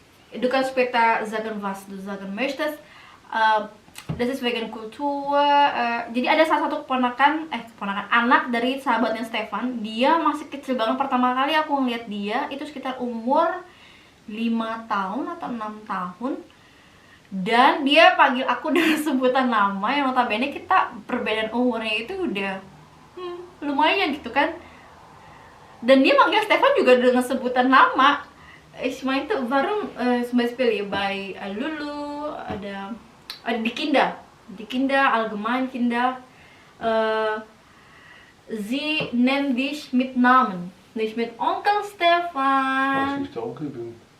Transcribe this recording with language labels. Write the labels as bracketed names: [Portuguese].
[German] Du kannst später sagen, was du sagen möchtest. Das ist wegen Kultur. [Indonesian] Jadi ada salah satu keponakan anak dari sahabatnya Stefan. Dia masih kecil banget. Pertama kali aku ngeliat dia itu sekitar umur 5 tahun atau 6 tahun. Dan dia panggil aku dengan sebutan nama yang notabene kita perbedaan umurnya itu udah lumayan gitu kan. Dan dia manggil Stefan juga dengan sebutan nama. [German] Ich meinte, warum zum Beispiel bei Lulu [Indonesian] ada [German] die Kinder, allgemein Kinder, sie nennen dich mit Namen, nicht mit Onkel Stefan. Weil ich der Onkel bin.